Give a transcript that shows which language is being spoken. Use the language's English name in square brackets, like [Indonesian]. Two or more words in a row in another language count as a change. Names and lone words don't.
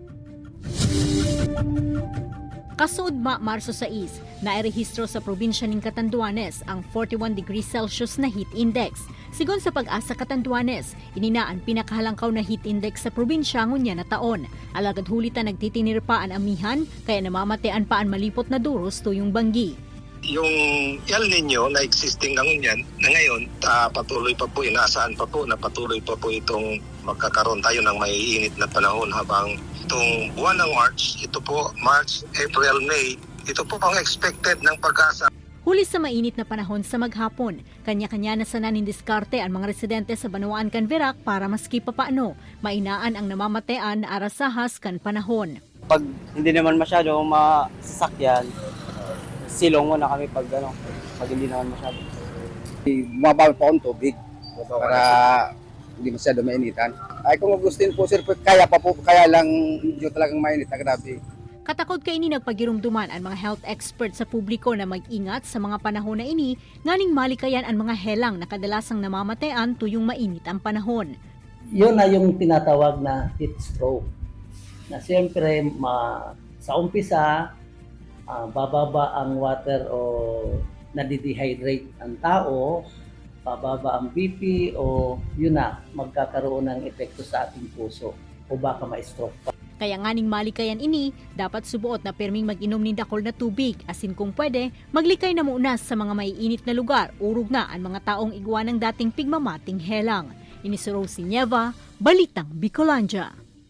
[Bikol] Kasuudma Marso 6, nairehistro sa probinsya ng Catanduanes ang 41 [English] degrees Celsius [Bikol] na [English] heat index. [Bikol] Sigon sa Pag-asa Catanduanes, ininaan pinakahalangkaw na [English] heat index [Bikol] sa probinsya ngunya na taon. Alagad hulitan nagtitinir pa ang amihan, kaya namamatean pa ang malipot na duros tuyong banggi. [Filipino] Yung El Nino na existing na ngunyan, na ngayon patuloy pa po, inaasahan pa po na patuloy pa po itong magkakaroon tayo ng maiinit na panahon habang itong buwan ng March, ito po March, April, May, ito po ang expected ng Pag-asa. [Bikol] Huli sa mainit na panahon sa maghapon, kanya-kanya na sananin diskarte ang mga residente sa Banuan kan Verac para maski papaano, mainaan ang namamatean na arasahas kan panahon. [Filipino] Pag hindi naman masyado masasakyan, silong muna kami pag hindi naman masyado. Bumabawal po akong tubig para hindi masyado mainitan. Ay kung gustuin po sir, kaya pa po, kaya lang medyo talagang mainit na grabe. [Bikol] Katakod kay ini nagpagirumduman ang mga [English] health experts [Bikol] sa publiko na mag-ingat sa mga panahon na ini, nganing malikayan ang mga helang na kadalasang namamatean tuyong mainit ang panahon. [Filipino] Yun na yung tinatawag na [English] heat stroke. [Filipino] Na siyempre, sa umpisa, bababa ang water o nadidehydrate ang tao, bababa ang BP o yun na, magkakaroon ng epekto sa ating puso o baka ma-stroke pa. [Bikol] Kaya nganing malikayan ini, dapat subuot na perming mag-inom ni dakol na tubig, asin kung pwede, maglikay na muna sa mga maiinit na lugar, urog na ang mga taong igwa ng dating pigmamating helang. Ini si Rosie Nieva, Balitang Bicolandia.